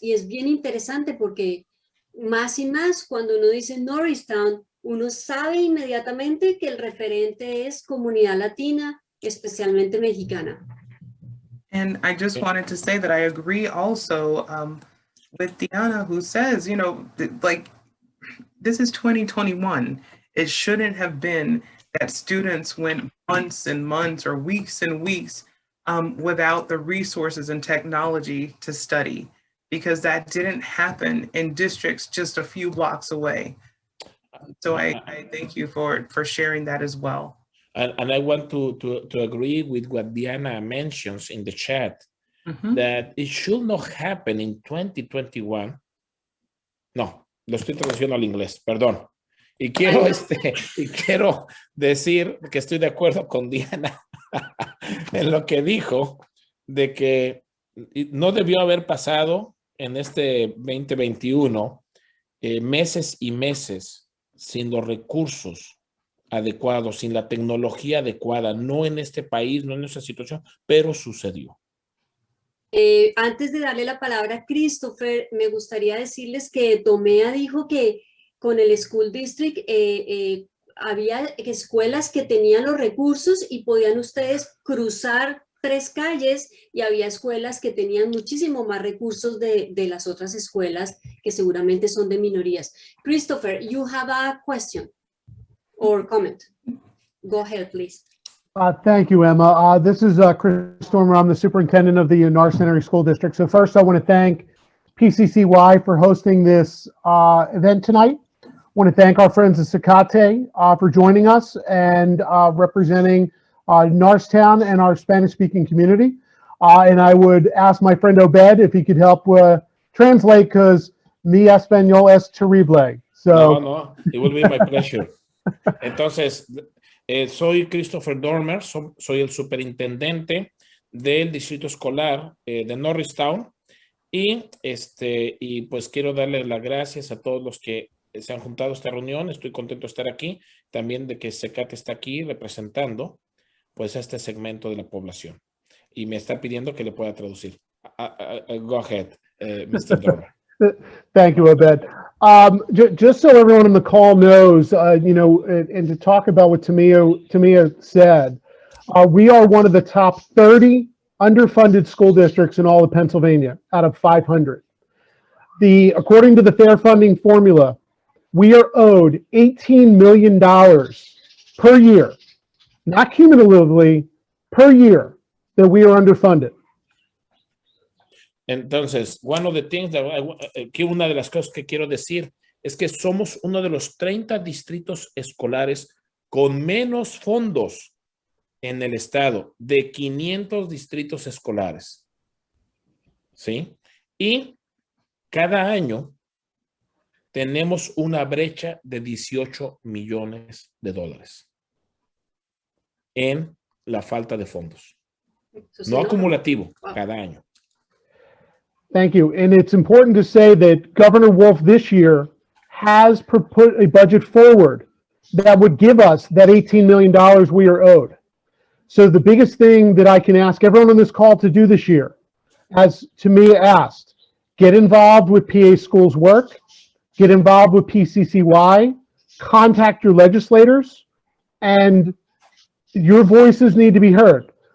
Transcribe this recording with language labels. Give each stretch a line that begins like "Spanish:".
Spanish: Y es bien interesante porque más y más cuando uno dice Norristown, uno sabe inmediatamente que el referente es comunidad latina, especialmente mexicana.
English: And I just wanted to say that I agree also with Diana, who says, this is 2021. It shouldn't have been that students went months and months or weeks and weeks without the resources and technology to study, because that didn't happen in districts just a few blocks away. So I thank you for sharing that as well. And I want to agree with what Diana mentions in the chat, that it should not happen in 2021.
Spanish: No, lo estoy traduciendo al inglés, perdón. Y quiero decir que estoy de acuerdo con Diana en lo que dijo, de que no debió haber pasado en este 2021 meses y meses sin los recursos adecuados, sin la tecnología adecuada, no en este país, no en esta situación, pero sucedió. Antes de darle la palabra a Christopher, me gustaría decirles que Tomea dijo que con el School District había escuelas que tenían los recursos y podían ustedes cruzar 3 calles, y había escuelas que tenían muchísimo más recursos de las otras escuelas que seguramente son de minorías.
English: Christopher, you have a question or comment. Go ahead, please. Thank you, Emma. This is Chris Stormer. I'm the superintendent of the Narcinery School District. So first, I want to thank PCCY for hosting this event tonight. I want to thank our friends at CCATE for joining us and representing Norristown and our Spanish-speaking community. And I would ask my friend Obed if he could help translate, because
Spanish: mi español es terrible.
English: So, No, it will be my pleasure.
Spanish: Entonces, soy Christopher Dormer, soy el superintendente del distrito escolar de Norristown, y pues quiero darle las gracias a todos los que se han juntado a esta reunión. Estoy contento de estar aquí, también de que CCATE está aquí representando pues este segmento de la población, y me está pidiendo que le pueda traducir.
English: Go ahead, Mr. Dormer. Thank you, Obed. Just so everyone on the call knows, and to talk about what Tamia said, we are one of the top 30 underfunded school districts in all of Pennsylvania out of 500. According to the fair funding formula, we are owed $18 million per year, not cumulatively, per year, that we are underfunded.
Spanish: Entonces, una de las cosas que quiero decir es que somos uno de los 30 distritos escolares con menos fondos en el estado, de 500 distritos escolares. ¿Sí? Y cada año tenemos una brecha de $18 millones en la falta de fondos. No acumulativo, cada año.
English: Thank you. And it's important to say that Governor Wolf this year has put a budget forward that would give us that $18 million we are owed. So the biggest thing that I can ask everyone on this call to do this year, as Tamia asked, get involved with PA Schools Work, get involved with PCCY, contact your legislators, and your voices need to be heard.